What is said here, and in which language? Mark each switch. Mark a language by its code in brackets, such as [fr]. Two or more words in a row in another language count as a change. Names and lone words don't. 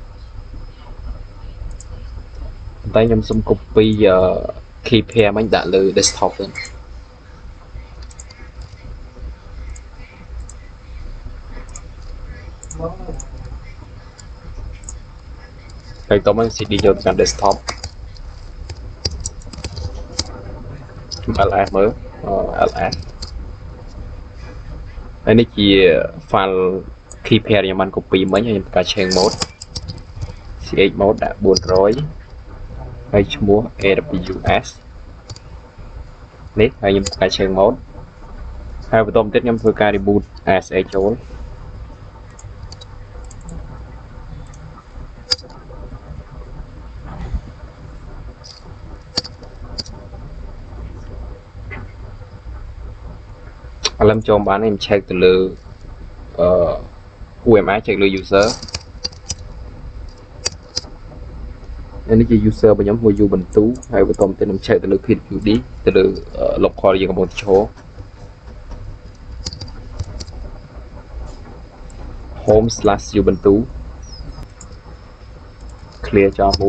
[km] តែខ្ញុំសុំ [en] copy key pair [km] មិញដាក់លើ desktop ទៅហើយតោះមក cd យកទៅកាន់ desktop ls មើល ls ហើយនេះជា [en] file key pair [km] ខ្ញុំបាន copy មិញហើយខ្ញុំធ្វើការ [en] change mode ch mode [km] ដាក់400ហើយឈ្មោះ aws នេះហើយខ្ញុំធ្វើការ [en] change mode [km] ហើយបន្តមកទៀតខ្ញុំធ្វើការ [en] reboot sh [km] ចូល ឥឡូវចូលបានខ្ញុំ check ទៅលើ [en] who am I check [km] លើ user នេះជា user របស់ខ្ញុំ Ubuntu ហើយបន្តមកទៀតខ្ញុំ check ទៅលើ PWD ទៅលើ local យើងកំពុងចូល home/ubuntu clear ចោល